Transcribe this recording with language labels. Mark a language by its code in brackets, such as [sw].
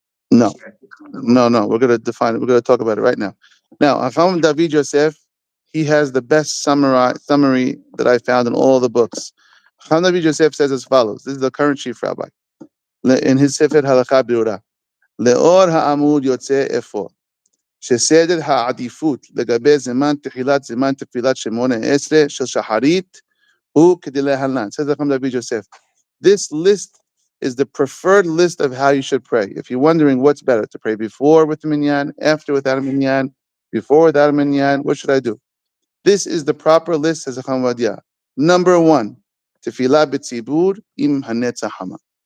[en] No. We're going to define it. We're going to talk about it right now. Now, Chacham David Yosef, he has the best summary that I found in all the books. Chacham David Yosef says as follows. This is the current chief rabbi. In his Sefer Halakha Biura. [he] Le'or ha'amud yotzeh efo. שסדר העדיפות לגבי זמן תחילת זמן תפילת שמונה עשרה של שחרית הוא כדלהלן. [en] Says Chacham David Yosef. This list is the preferred list of how you should pray. If you're wondering what's better, to pray before with the minyan, after without a minyan, before without a minyan, what should I do? This is the proper list, says Chacham Ovadia. Number 1, tefillah b'tzibur im hanetz hama.